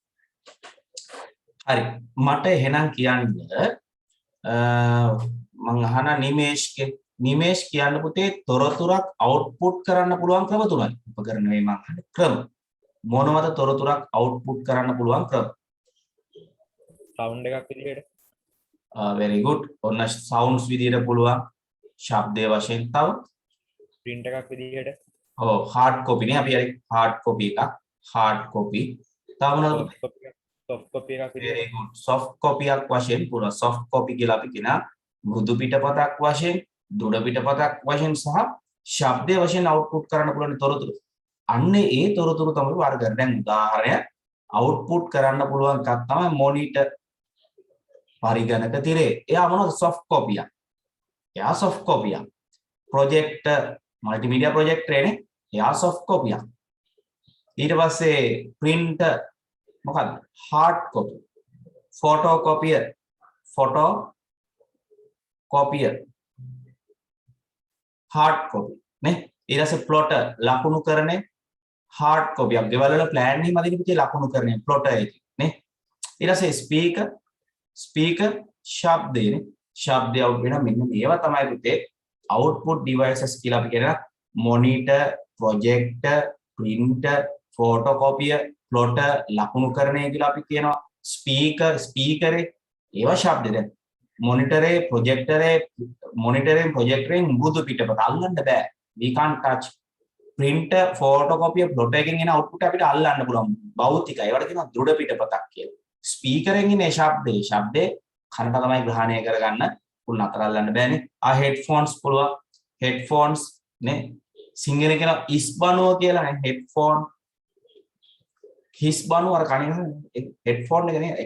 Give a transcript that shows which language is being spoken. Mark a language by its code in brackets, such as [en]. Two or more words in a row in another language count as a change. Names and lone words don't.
[si] හරි මට එහෙනම් කියන්න මම අහන නිමේෂ් කියන්න පුතේ තොරතුරක් අවුට්පුට් කරන්න පුළුවන් ක්‍රම තුනයි. උපකරණ මේ මම අහන්නේ ක්‍රම. මොනවද තොරතුරක් අවුට්පුට් කරන්න පුළුවන් ක්‍රම? සවුන්ඩ් එකක් විදිහට. [en] very good. [si] ඔන්න sounds විදිහට පුළුවන්. ශබ්දයේ වශයෙන් තව print එකක් විදිහට. ඔව් [en] hard copy [si] නේ අපි හරි [en] hard copy [si] එකක්. [en] hard copy. [si] තව මොනවද? [en] soft copy [si] එකක් විදිහට. [en] very good. soft copy [si] එකක් වශයෙන් පුළුවන්. [en] soft copy [si] කියලා අපි කියන මෘදු පිටපතක් වශයෙන් දොඩ පිටපතක් වශයෙන් සහ ශබ්දයේ වශයෙන් අවුට්පුට් කරන්න පුළුවන් තොරතුරු. අන්න ඒ තොරතුරු තමයි වර්ග කරන්නේ. දැන් උදාහරණයක් output කරන්න පුළුවන් එකක් තමයි monitor පරිගණක තිරේ. එයා මොනවද [en] soft copy [si] එක. එයා [en] soft copy [si] එක. [en] projector multimedia projector [si] නේ. එයා [en] soft copy [si] එක. ඊට පස්සේ printer මොකක්ද? [en] hard copy. photocopier hard copy නේ. [si] ඊට පස්සේ plotter ලකුණු කරන්නේ [en] hard copy [si] එක. ගෙවල් වල plan එහෙම අදින්න පුතේ ලකුණු කරන්නේ plotter එකේ නේ. ඊට පස්සේ speaker ශබ්දේ නේ. ශබ්දය out වෙන මෙන්න මේවා තමයි පුතේ [en] output devices [si] කියලා අපි කියනවා. [en] monitor, projector, printer, photocopier, plotter [si] ලකුණු කරන්නේ කියලා අපි කියනවා. speaker ඒවා ශබ්ද දැන් මොනිටරේ ප්‍රොජෙක්ටරෙන් මෘදු පිටපත අල්ලන්න බෑ. [en] we can't touch. printer, photocopier, plotter [si] එකෙන් එන output අපිට අල්ලන්න පුළුවන්. භෞතිකයි. ඒවට කියනවා දෘಢ පිටපතක් කියලා. speaker එකෙන් එන ශබ්දේ කනට තමයි ග්‍රහණය කරගන්න පුළුවන්. අතර අල්ලන්න බෑනේ. headphones පුළුවන්. headphones නේ. සිංහලෙන් කියන ඉස්බනුව කියලා නේ. headphone හිස්බනුව අර කණේ headphone එක නේ.